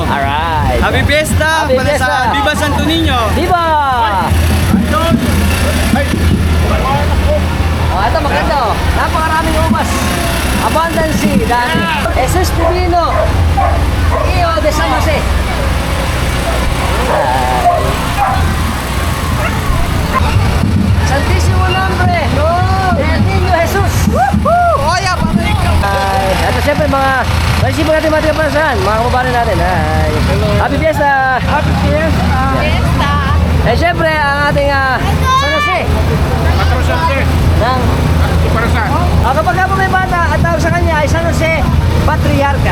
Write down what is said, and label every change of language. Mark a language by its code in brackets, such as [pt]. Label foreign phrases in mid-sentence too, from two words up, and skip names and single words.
[en] Alright. Happy Fiesta! Happy Fiesta! [tl] Palasan. Viva Santo Niño! Viva! Oh, ito maganda oh. Napakaraming ubas. Abundance, dami. Jesus Divino. Rio de San Jose. Santísimo Nombre del Niño Jesus. Oya, ay, ito siyempre mga naisipin natin mga tiga-Palasan, mga kababari natin. [en] Ay. Happy Fiesta! Happy Fiesta! [tl] Eh siyempre ang ating San Jose. Ng kapag po may bata, ang tawag sa kanya ay San Jose Patriarca.